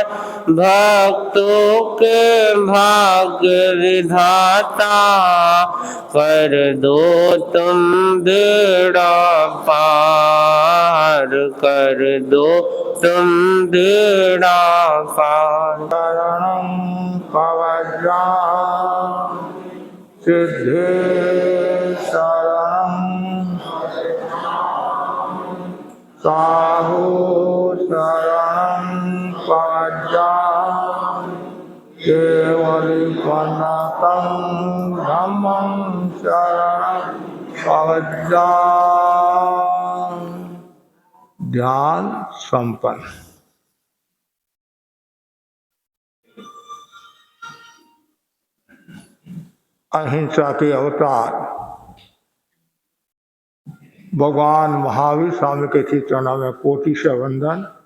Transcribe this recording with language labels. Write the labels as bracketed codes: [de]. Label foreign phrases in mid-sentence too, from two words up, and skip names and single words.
[hi] भक्तों के भाग्य विधाता। कर दो तुम बेड़ा पार, कर दो तुम बेड़ा पार। [pra] शरणं पवज्रा सिद्धे शरणं साहु शरणं पवज्रा केवलिपन्नतं धम्मं शरणं पवज्रा। [hi] ध्यान संपन्न। अहिंसा के अवतार भगवान महावीर स्वामी के चरणों में कोटि से वंदन।